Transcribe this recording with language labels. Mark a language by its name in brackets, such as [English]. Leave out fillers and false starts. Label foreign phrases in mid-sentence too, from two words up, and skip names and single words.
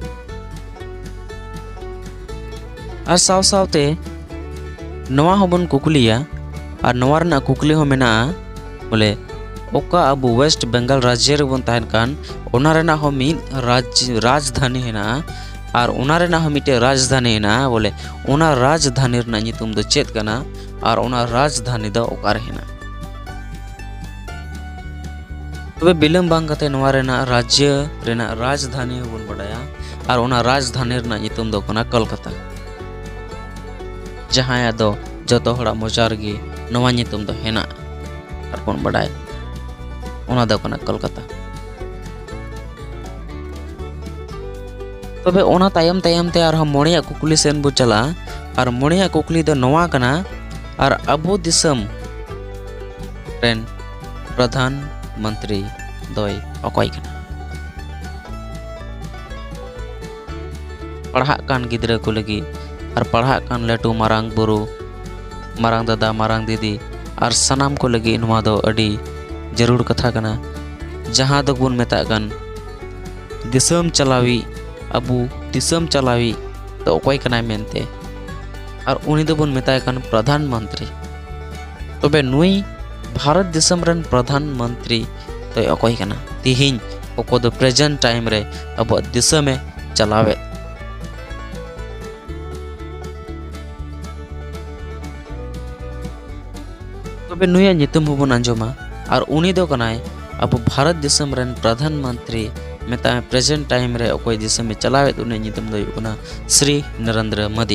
[Santali] और साव सावते नवा हबुन कुकलिया और नवा रना कुकली हो मेना बोले ओका अबु वेस्ट बंगाल राज्य रे बुन तहन कान ओना रेना हो मिद राजधानी हेना और ओना रेना हो मिटे राजधानी हेना बोले ओना राजधानी रेना नितुम दो चेत कना और ओना राजधानी दो ओका रे हेना। तबे बिलम बांग कते नवा रेना राज्य रेना राजधानी बुन बडाया और ओना राजधानी रेना नितुम दो कना कोलकाता। जहां दो जतो हड़ा मोचार गी नवा नितुम दो हेना और बुन बडाय ओना दो कना कोलकाता। तबे ओना तायम तायम ते और हम मोड़िया कुकली सेन बु चला और मोड़िया कुकली दो नवा कना और अबु दिसम रेन प्रधान मंत्री दोय अकॉय कना। पढ़ा कान गिद्रा को लगी और पढ़ा कान लटू मारांग बुरु मारांग दादा मारांग दीदी और सनाम को लगी नवा दो अडी जरूर कथा कना। जहां दो बुन मेता कन दिसम चलावी अबु दिसम चलावी तो अकॉय कना मेनते और उनी दो बुन मेता कन प्रधानमंत्री। तबे नुई भारत दिसम रन प्रधानमंत्री तो अकॉय कना तिहिन ओको दो [English] present time [Santali] रे अब दिसम में चलावे। तबे नुया नितुम हबुन अंजोमा और उनी दो कनाय अब भारत दिसम रन प्रधानमंत्री मेता [English] present time [Santali] रे अकॉय दिसम में चलावे उनी नितुम दो कना श्री नरेंद्र मोदी।